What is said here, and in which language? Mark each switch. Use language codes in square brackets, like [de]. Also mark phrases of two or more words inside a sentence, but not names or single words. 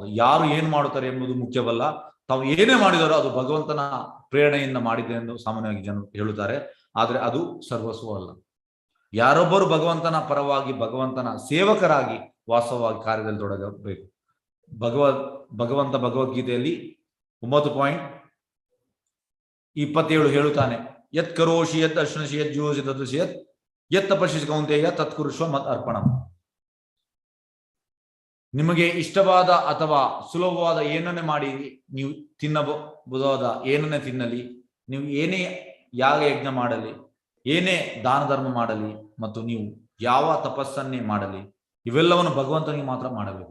[kn] ಯಾರು ಏನು ಮಾಡುತ್ತಾರೆ ಎಂಬುದು ಮುಖ್ಯವಲ್ಲ, ತಾವು ಏನೇ ಮಾಡಿದರೂ ಅದು ಭಗವಂತನ ಪ್ರೇರಣೆಯಿಂದ ಮಾಡಿದೆ ಎಂದು ಸಾಮಾನ್ಯವಾಗಿ ಜನರು ಹೇಳುತ್ತಾರೆ. ಆದರೆ ಅದು ಸರ್ವಸ್ವ ಅಲ್ಲ. ಯಾರೊಬ್ಬರು ಭಗವಂತನ ಪರವಾಗಿ ಭಗವಂತನ ಸೇವಕರಾಗಿ ವಾಸ್ತವವಾಗಿ ಕಾರ್ಯದಲ್ಲಿ ತೊಡಗಬೇಕು. ಭಗವಂತ ಭಗವದ್ಗೀತೆಯಲ್ಲಿ 9:27 ಹೇಳುತ್ತಾನೆ, [sa] ಯತ್ ಕರೋಷಿ ಯತ್ ಅಶ್ನಶಿ ಯತ್ ಜೂಸಿ ತದೃಶಿ ಯತ್ ತಪಸ್ಸಿ ಕೌಂತೆಯ ತತ್ಕುರುಷ್ವ ಮತ್ ಅರ್ಪಣಂ. [kn] ನಿಮಗೆ ಇಷ್ಟವಾದ ಅಥವಾ ಸುಲಭವಾದ ಏನನ್ನೇ ಮಾಡಿ ನೀವು ತಿನ್ನಬಹುದಾದ ಏನನ್ನೇ ತಿನ್ನಲಿ, ನೀವು ಏನೇ ಯಾಗ ಯಜ್ಞ ಮಾಡಲಿ, ಏನೇ ದಾನ ಧರ್ಮ ಮಾಡಲಿ ಮತ್ತು ನೀವು ಯಾವ ತಪಸ್ಸನ್ನೇ ಮಾಡಲಿ, ಇವೆಲ್ಲವನ್ನು ಭಗವಂತನಿಗೆ ಮಾತ್ರ ಮಾಡಬೇಕು.